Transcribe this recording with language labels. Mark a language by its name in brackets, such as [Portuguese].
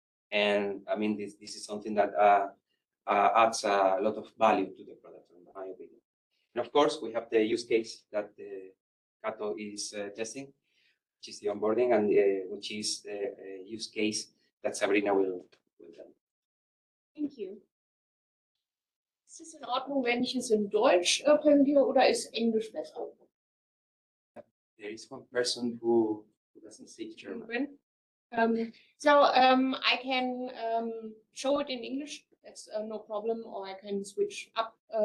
[English] And I mean, this is something that adds a lot of value to the product, in my opinion. And of course, we have the use case that the katho is testing, which is the onboarding, and which is the use case that Sabrina will tell. Thank you. [German] Ist es in Ordnung, wenn ich es in Deutsch präsentiere oder ist Englisch besser? [English] There is one person who doesn't speak German. I can show it in English. That's no problem, or I can switch up.